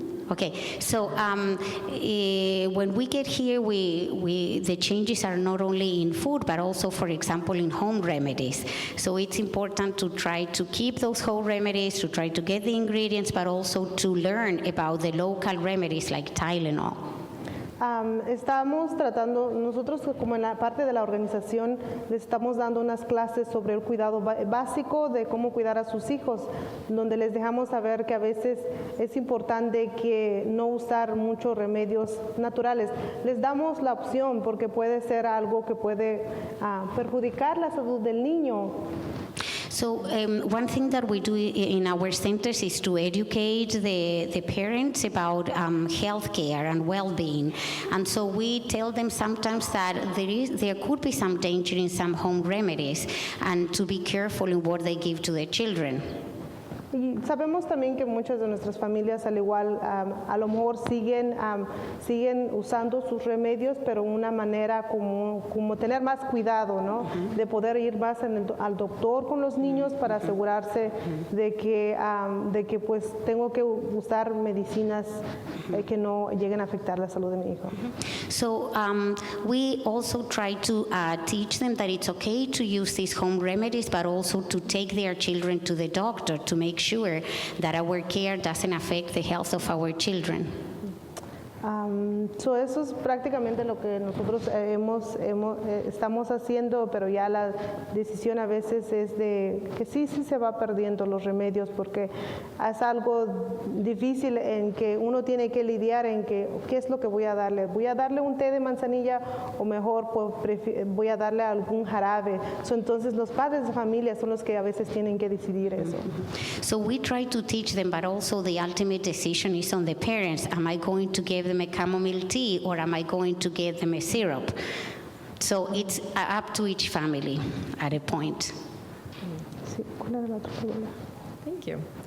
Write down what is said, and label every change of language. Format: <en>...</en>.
<en>Okay, so when we get here, the changes are not only in food, but also, for example, in home remedies. So it's important to try to keep those home remedies, to try to get the ingredients, but also to learn about the local remedies like Tylenol.</en> <es>Estamos tratando, nosotros como en la parte de la organización, les estamos dando unas clases sobre el cuidado básico de cómo cuidar a sus hijos, donde les dejamos saber que a veces es importante que no usar muchos remedios naturales. Les damos la opción porque puede ser algo que puede perjudicar la salud del niño.</es> <en>So one thing that we do in our centers is to educate the parents about health care and well-being. And so we tell them sometimes that there could be some danger in some home remedies and to be careful in what they give to their children.</en> <es>Y sabemos también que muchas de nuestras familias al igual a lo mejor siguen usando sus remedios, pero una manera como tener más cuidado, ¿no? De poder ir más al doctor con los niños para asegurarse de que pues tengo que usar medicinas que no lleguen a afectar la salud de mi hijo.</es> <en>So we also try to teach them that it's okay to use these home remedies, but also to take their children to the doctor to make sure that our care doesn't affect the health of our children.</en> <es>So eso es prácticamente lo que nosotros estamos haciendo, pero ya la decisión a veces es de que sí se va perdiendo los remedios, porque es algo difícil en que uno tiene que lidiar en que qué es lo que voy a darle un té de manzanilla o mejor voy a darle algún jarabe. So, entonces los padres de familia son los que a veces tienen que decidir eso.</es> <en>So we try to teach them, but also the ultimate decision is on the parents. Am I going to give them a chamomile tea, or am I going to give them a syrup? So it's up to each family at a point. Thank you.</en>